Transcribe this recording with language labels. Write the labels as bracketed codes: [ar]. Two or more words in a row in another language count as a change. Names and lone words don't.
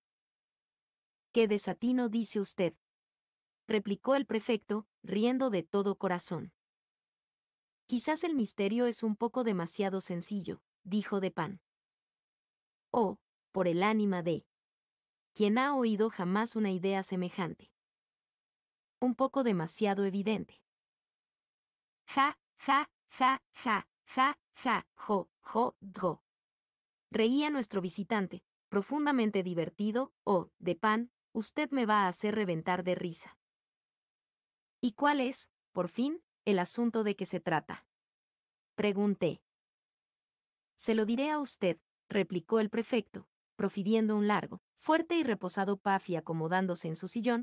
[es] ¿Qué desatino dice usted?, replicó el prefecto, riendo de todo corazón. Quizás el misterio es un poco demasiado sencillo, dijo Dupin. Oh, por el ánima de... ¿Quién ha oído jamás una idea semejante? Un poco demasiado evidente. Ja, ja, ja, ja, ja, ja, jo. Reía nuestro visitante, profundamente divertido. Oh, Dupin, usted me va a hacer reventar de risa. ¿Y cuál es, por fin, el asunto de que se trata?, pregunté. Se lo diré a usted, replicó el prefecto, profiriendo un largo, fuerte y reposado puff y acomodándose en su sillón.